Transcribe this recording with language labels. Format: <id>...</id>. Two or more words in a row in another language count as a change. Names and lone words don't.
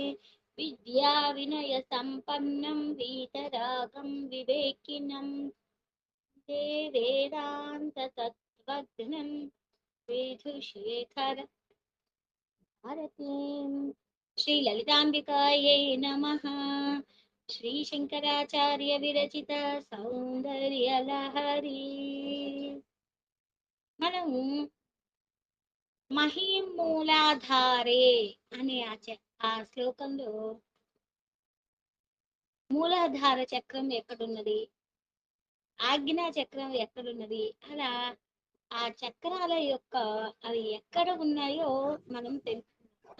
<sa>विद्याविनयसम्पन्नं वीतरागं विवेकिनं वेदान्ततत्त्वज्ञं विधुशेखर भारतीं श्रीललिताम्बिकायै नमः। श्रीशङ्कराचार्य विरचित सौन्दर्यलहरी।</sa> <te>మనము మహీమూలాధారే అనే ఆ శ్లోకంలో మూలాధార చక్రం ఎక్కడున్నది, ఆజ్ఞా చక్రం ఎక్కడున్నది, అలా ఆ చక్రాల యొక్క అవి ఎక్కడ ఉన్నాయో మనం తెలుసుకున్నాం.</te>